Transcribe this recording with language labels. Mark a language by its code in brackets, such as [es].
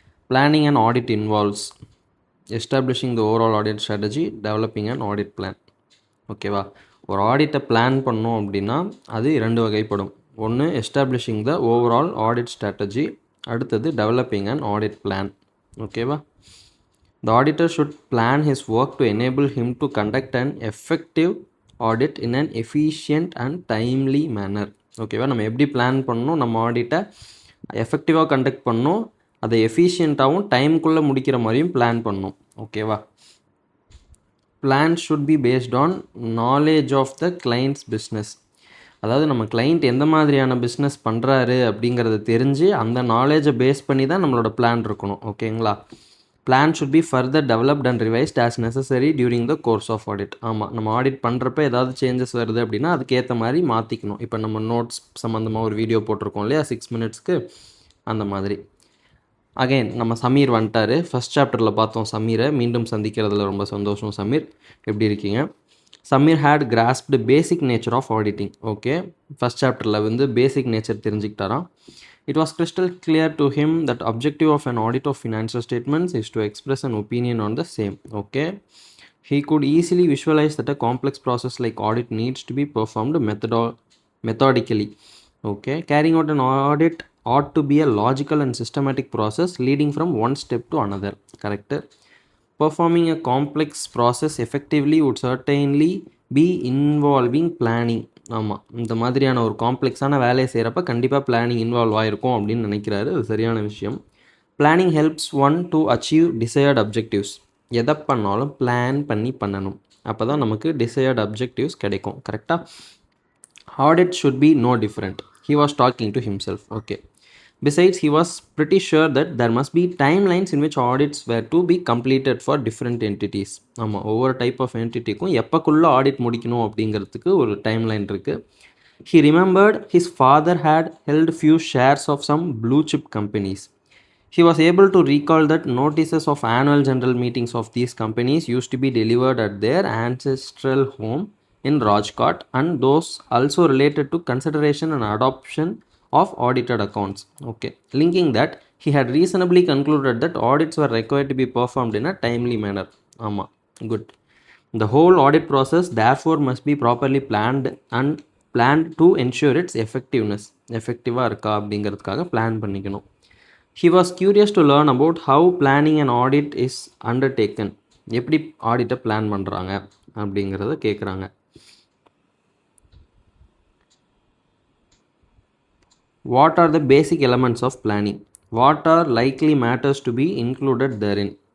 [en] Planning and audit involves establishing the overall audit strategy, developing and audit plan. ஓகேவா? [ta] ஒரு ஆடிட்டை plan பண்ணோம் அப்படின்னா அது 2 வகைப்படும். [en] ஒன்று establishing the overall audit strategy, அடுத்தது developing and audit plan. [ta] ஓகேவா? [en] The auditor should plan his work to enable him to conduct an effective audit in an efficient and timely manner. [ta] ஓகேவா? நம்ம எப்படி பிளான் பண்ணணும், நம்ம ஆடிட்டை எஃபெக்டிவாக கண்டக்ட் பண்ணணும், அதை எஃபிஷியண்ட்டாகவும் டைமுக்குள்ளே முடிக்கிற மாதிரியும் பிளான் பண்ணணும். ஓகேவா? [en] Plan should be based on knowledge of the client's business. [ta] அதாவது நம்ம கிளைண்ட் எந்த மாதிரியான பிஸ்னஸ் பண்ணுறாரு அப்படிங்கிறத தெரிஞ்சு அந்த நாலேஜை பேஸ் பண்ணி தான் நம்மளோட பிளான் இருக்கணும். ஓகேங்களா? [en] Plan should be further developed and revised as necessary during the course of audit. [ta] ஆமாம், நம்ம ஆடிட் பண்ணுறப்ப ஏதாவது சேஞ்சஸ் வருது அப்படின்னா அதுக்கேற்ற மாதிரி மாற்றிக்கணும். இப்போ நம்ம நோட்ஸ் சம்மந்தமாக ஒரு வீடியோ போட்டிருக்கோம் இல்லையா, 6 மினிட்ஸ்க்கு, அந்த மாதிரி. அகைன் நம்ம சமீர் வந்துட்டார். ஃபஸ்ட் சாப்டரில் பார்த்தோம் சமீரை, மீண்டும் சந்திக்கிறதுல ரொம்ப சந்தோஷம். [en] Sameer, [ta] எப்படி இருக்கீங்க? [en] Sameer had grasped basic nature of auditing. [ta] Okay, first சாப்டரில் வந்து பேசிக் nature தெரிஞ்சுக்கிட்டாராம். [en] It was crystal clear to him that objective of an audit of financial statements is to express an opinion on the same. Okay, he could easily visualize that a complex process like audit needs to be performed methodically. Okay, carrying out an audit ought to be a logical and systematic process leading from one step to another. Correct? Performing a complex process effectively would certainly be involving planning. [ta] ஆமாம், இந்த மாதிரியான ஒரு காம்ப்ளெக்ஸான வேலையை செய்கிறப்ப கண்டிப்பாக planning involve ஆகிருக்கும் அப்படின்னு நினைக்கிறாரு. அது சரியான விஷயம். [en] Planning helps one to achieve desired objectives. [ta] எதை பண்ணாலும் பிளான் பண்ணி பண்ணணும், அப்போ தான் நமக்கு டிசையர்ட் அப்ஜெக்டிவ்ஸ் கிடைக்கும். [en] கரெக்டாக? Audit should be no different. He was talking to himself. Okay. Besides, he was pretty sure that there must be timelines in which audits were to be completed for different entities. [ta] ஆமாம், ஒவ்வொரு type of என்டிட்டிக்கும் எப்போக்குள்ளே audit முடிக்கணும் அப்படிங்கிறதுக்கு ஒரு timeline இருக்குது. [en] He remembered his father had held few shares of some blue chip companies. He was able to recall that notices of annual general meetings of these companies used to be delivered at their ancestral home in Rajkot, and those also related to consideration and adoption of audited accounts. Okay, linking that he had reasonably concluded that audits were required to be performed in a timely manner. Ama, good. The whole audit process therefore must be properly planned to ensure its effectiveness. [ta] effective-ஆ இருக்கா அப்படிங்கிறதுக்காக plan பண்ணிக்கணும். [en] He was curious to learn about how planning an audit is undertaken. [ta] எப்படி ஆடிட்டை plan பண்ணுறாங்க அப்படிங்கிறத கேட்குறாங்க. [en] What are the basic elements of planning? What are likely matters to be included therein?